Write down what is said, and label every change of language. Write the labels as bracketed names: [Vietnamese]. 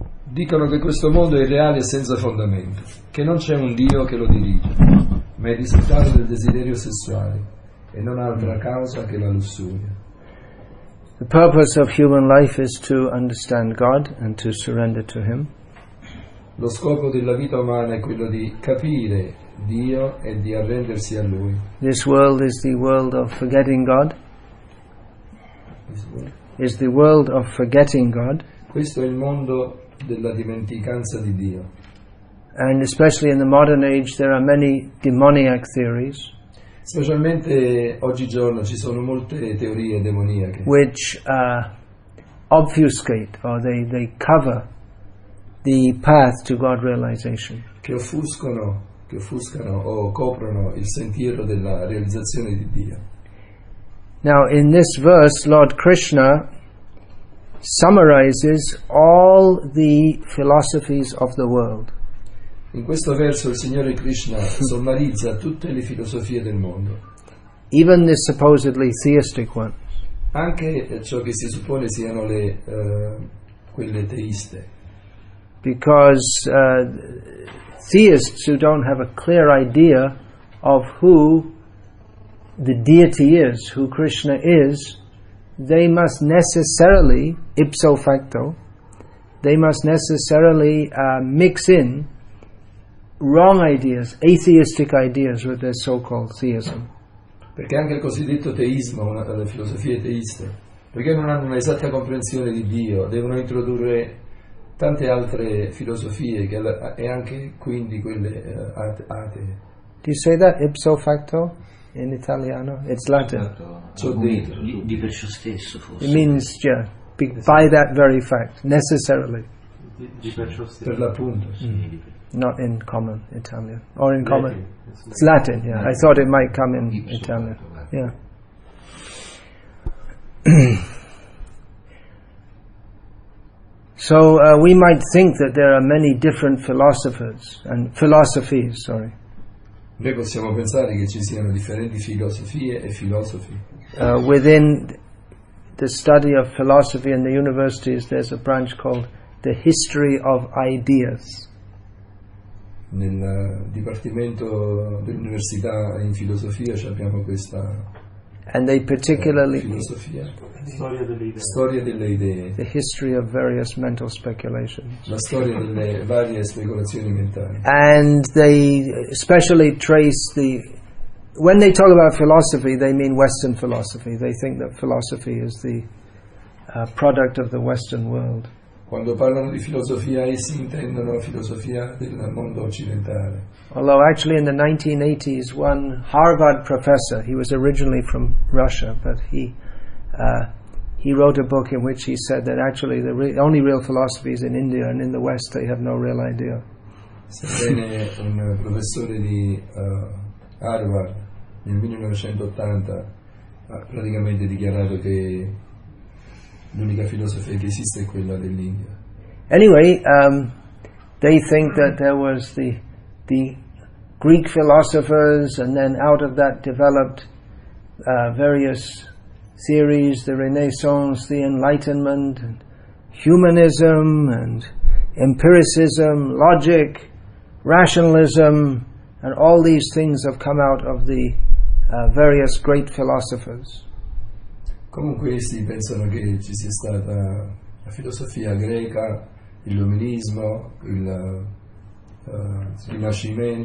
[Italian] Dicono che questo mondo è irreale e senza fondamento, che non c'è un Dio che lo dirige, ma è il risultato del desiderio sessuale e non ha altra causa che la lussuria. [English] The purpose of human life is to understand God and to surrender to Him. [Italian] Lo scopo della vita umana è quello di capire Dio e di arrendersi a Lui. [English] This world is the world of forgetting God. Is the world of forgetting God. [Italian] Questo è il mondo della dimenticanza di Dio. [English] And especially in the modern age there are many demoniac theories. [Italian] Specialmente oggigiorno ci sono molte teorie demoniache [English] which obfuscate or they cover the path to God realization. [Italian] Che offuscano o coprono il sentiero della realizzazione di Dio. [English] Now in this verse Lord Krishna summarizes all the philosophies of the world. [Italian] In questo verso il Signore Krishna sommarizza tutte le filosofie del mondo. [English] Even the supposedly theistic ones. [Italian] Anche ciò che si suppone siano quelle teiste. [English] Because theists who don't have a clear idea of who the deity is, who Krishna is, they must necessarily, ipso facto, they must necessarily mix in wrong ideas, atheistic ideas with their so-called theism. [Italian] Perché anche il cosiddetto teismo, una delle filosofie teiste, perché non hanno un'esatta comprensione di Dio, devono introdurre tante altre filosofie e anche quindi quelle atee. [English] Do you say that ipso facto [Italian] in italiano? [English] It's Latin. [Italian] Di per ciò stesso forse. [English] It means by that very fact, necessarily. [Italian] Di per ciò stesso. Per l'appunto. [English] Not in common Italian or in common. It's Latin. Yeah, I thought it might come in Italian. Yeah. So we might think that there are many different philosophers and philosophies. Sorry. [Italian] Noi possiamo pensare che ci siano differenti filosofie e filosofi. [English] Within the study of philosophy in the universities, there's a branch called the history of ideas. [Italian] Nel dipartimento dell'università in filosofia abbiamo questa [English] and they particularly [Italian] filosofia, storia delle idee, [English] the history of various mental speculations, [Italian] la storia delle varie speculazioni mentali. [English] And they especially trace when they talk about philosophy, they mean Western philosophy. They think that philosophy is the product of the Western world. [Italian] Quando parlano di filosofia, essi intendono filosofia del mondo occidentale. [English] Although actually in the 1980s, one Harvard professor, he was originally from Russia, but he wrote a book in which he said that actually the only real philosophy is in India, and in the West they have no real idea. [Italian] Sebbene un professore di Harvard nel 1980 ha praticamente dichiarato che l'unica filosofia che esiste è quella dell'India. [English] Anyway, they think that there was the Greek philosophers, and then out of that developed various theories, the Renaissance, the Enlightenment, and humanism, and empiricism, logic, rationalism, and all these things have come out of the various great philosophers. [Italian] Comunque essi pensano che ci sia stata la filosofia greca, l'illuminismo, il Rinascimento.